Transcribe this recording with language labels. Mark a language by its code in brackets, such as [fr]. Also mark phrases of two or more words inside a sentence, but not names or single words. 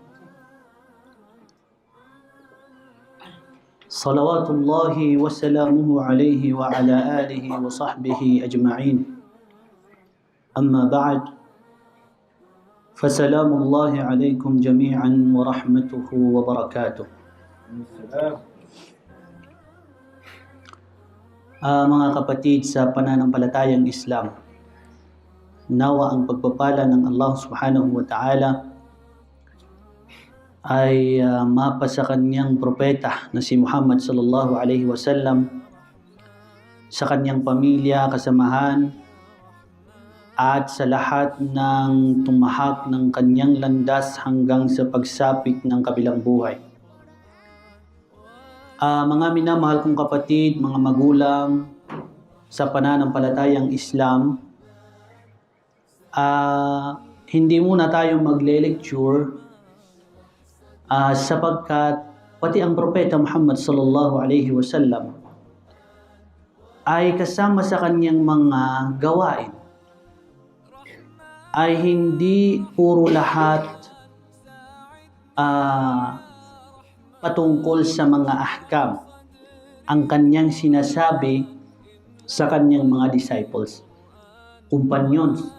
[ar] صلوات الله وسلامه عليه وعلى آله وصحبه أجمعين. أما بعد فسلام الله عليكم جميعا ورحمته وبركاته. [tl] Mga kapatid sa pananampalatayang Islam, nawa ang pagpapala ng Allah [ar] سبحانه وتعالى [tl] ay mapa sa kanyang propeta na si Muhammad [ar] صلى الله عليه وسلم, [tl] sa kanyang pamilya, kasamahan, at sa lahat ng tumahak ng kanyang landas hanggang sa pagsapit ng kabilang buhay. Mga minamahal kong kapatid, mga magulang sa pananampalatayang Islam, hindi muna tayo magle-lecture sapagkat pati ang propeta Muhammad [ar] صلى الله عليه وسلم [tl] ay kasama sa kanyang mga gawain ay hindi puro lahat patungkol sa mga ahkam ang kanyang sinasabi sa kanyang mga [en] disciples, companions.